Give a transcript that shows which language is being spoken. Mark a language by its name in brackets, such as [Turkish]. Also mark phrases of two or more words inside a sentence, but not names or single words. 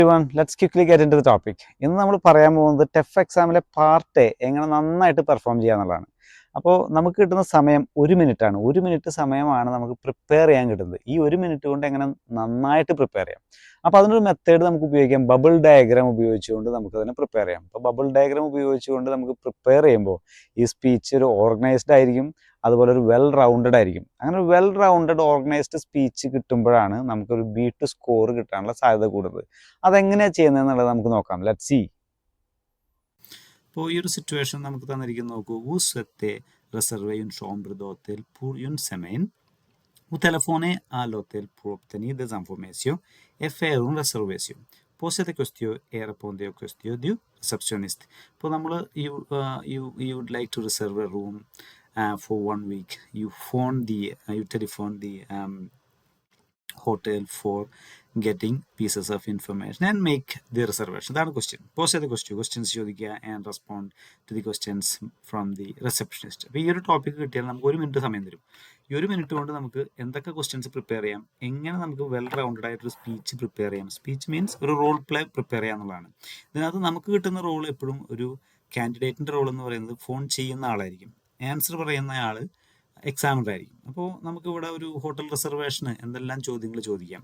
[English] Everyone, let's quickly get into the topic. [Malayalam] ഇന്ന് നമ്മൾ പറയാൻ പോകുന്നത് ടെഫ് [English] exam part [Malayalam] എങ്ങനെ നന്നായിട്ട് പെർഫോം ചെയ്യുക എന്നുള്ളതാണ്. അപ്പോൾ നമുക്ക് കിട്ടുന്ന സമയം 1 മിനിറ്റാണ്. 1 മിനിറ്റ് സമയമാണ് നമുക്ക് പ്രിപ്പയർ ചെയ്യാൻ കിട്ടുന്നത്. ഈ 1 മിനിറ്റ് കൊണ്ട് എങ്ങനെ നന്നായിട്ട് പ്രിപ്പയർ ചെയ്യാം. അപ്പോൾ അതിനൊരു മെത്തേഡ് നമുക്ക് ഉപയോഗിക്കാം. [English] bubble diagram [Malayalam] ഉപയോഗിച്ചുകൊണ്ട് നമുക്ക് അതിനെ പ്രിപ്പയർ ചെയ്യാം. അപ്പോൾ [English] bubble diagram [Malayalam] ഉപയോഗിച്ചുകൊണ്ട് നമുക്ക് പ്രിപ്പയർ ചെയ്യുമ്പോൾ ഈ സ്പീച്ച് ഒരു ഓർഗനൈസ്ഡ് ആയിരിക്കും, അതുപോലെ ഒരു [English] well rounded [Malayalam] ആയിരിക്കും. അങ്ങനെ ഒരു [English] well rounded organized speech [Malayalam] കിട്ടുമ്പോഴാണ് നമുക്കൊരു B2 സ്കോർ കിട്ടാനുള്ള സാധ്യത കൂടുതൽ. അതെങ്ങനെയാണ് ചെയ്യുന്നതെന്നുള്ളത് നമുക്ക് നോക്കാം. [English] let's see. [Malayalam] ഇപ്പോൾ ഈ ഒരു സിറ്റുവേഷൻ നമുക്ക് തന്നിരിക്കുന്നു. നോക്കൂ, [French] vous souhaitez réserver une chambre d'hôtel pour une semaine. Vous téléphonez à l'hôtel pour obtenir des informations et faire une réservation. Posez des questions et répondez aux questions du réceptionniste. [Malayalam] ഇപ്പോൾ നമ്മൾ [English] you would like to reserve a room for 1 week. You telephone the hotel for getting pieces of information and make the reservation. That's the question. Pose the questions ചോദിക്കുക and respond to the questions from the receptionist. [Malayalam] അപ്പോൾ ഈ ഒരു ടോപ്പിക് കിട്ടിയാൽ നമുക്ക് 1 മിനിറ്റ് സമയം തരും. ഈ 1 മിനിറ്റ് കൊണ്ട് നമുക്ക് എന്തൊക്കെ [English] questions prepare [Malayalam] ചെയ്യാം, എങ്ങനെ നമുക്ക് [English] well rounded [Malayalam] ആയിട്ടൊരു സ്പീച്ച് പ്രിപ്പയർ ചെയ്യാം. [English] speech means [Malayalam] ഒരു [English] role play prepare [Malayalam] ചെയ്യുക എന്നുള്ളതാണ്. ഇതിനകത്ത് നമുക്ക് കിട്ടുന്ന റോൾ എപ്പോഴും ഒരു കാൻഡിഡേറ്റിൻ്റെ റോൾ എന്ന് പറയുന്നത് ഫോൺ ചെയ്യുന്ന ആളായിരിക്കും. ആൻസർ പറയുന്ന ആൾ എക്സാമിനർ ആയിരിക്കും. അപ്പോൾ നമുക്കിവിടെ ഒരു [English] hotel reservation [Malayalam] എന്തെല്ലാം ചോദ്യങ്ങൾ ചോദിക്കാം.